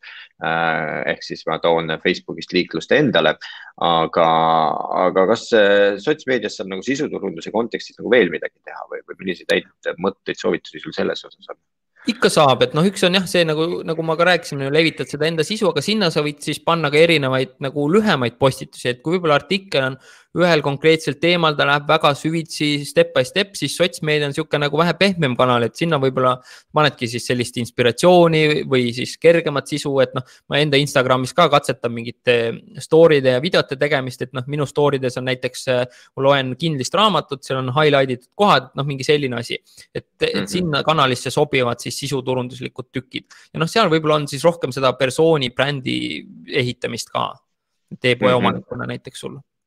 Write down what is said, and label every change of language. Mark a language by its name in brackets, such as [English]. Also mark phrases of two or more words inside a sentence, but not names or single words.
[Estonian] Ehk siis ma toon Facebookist liiklust endale, aga kas sotsmeedias saab nagu sisuturunduse kontekstis nagu veel midagi teha või milliseid häid mõtteid, soovitusi sul selles osas on? Ikka saab, et üks on jah see, nagu ma ka rääkisin, levitad seda enda sisu, aga sinna sa võid siis panna ka erinevaid nagu lühemaid postitusi, et kui võib-olla artikkel on ühel konkreetsel teemal, ta läheb väga süvitsi [English] step by step, [Estonian] siis sotsmeedia on siuke nagu vähe pehmem kanal, et sinna võib-olla panedki siis sellist inspiratsiooni või siis kergemat sisu, et ma enda Instagramis ka katsetan mingite story'de ja videote tegemist, et minu story'des on näiteks, ma loen kindlist raamatut, seal on highlightitud kohad, mingi selline asi, et sinna kanalisse sobivad siis sisuturunduslikud tükid ja seal võib-olla on siis rohkem seda persooni brändi ehitamist ka, e-poe omanikuna näiteks sul.